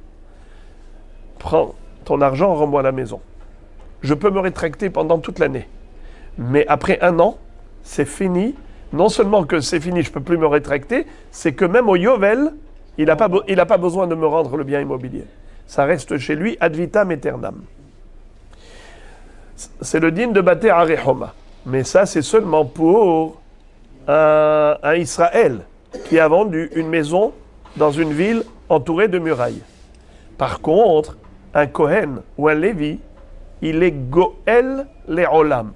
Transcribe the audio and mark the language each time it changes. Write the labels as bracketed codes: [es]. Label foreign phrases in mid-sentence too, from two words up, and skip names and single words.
[fr] Prends ton argent, rends-moi la maison. Je peux me rétracter pendant toute l'année. Mais après 1 an, c'est fini. Non seulement que c'est fini, je ne peux plus me rétracter, c'est que même au Yovel, il n'a pas besoin de me rendre le bien immobilier. Ça reste chez lui, [la] ad vitam aeternam. [fr] C'est le din de [he] בתי ערי חומה. [fr] Mais ça, c'est seulement pour un Israël qui a vendu une maison dans une ville entourée de murailles. Par contre, un Kohen ou un Lévi, il est [he] גואל לעולם.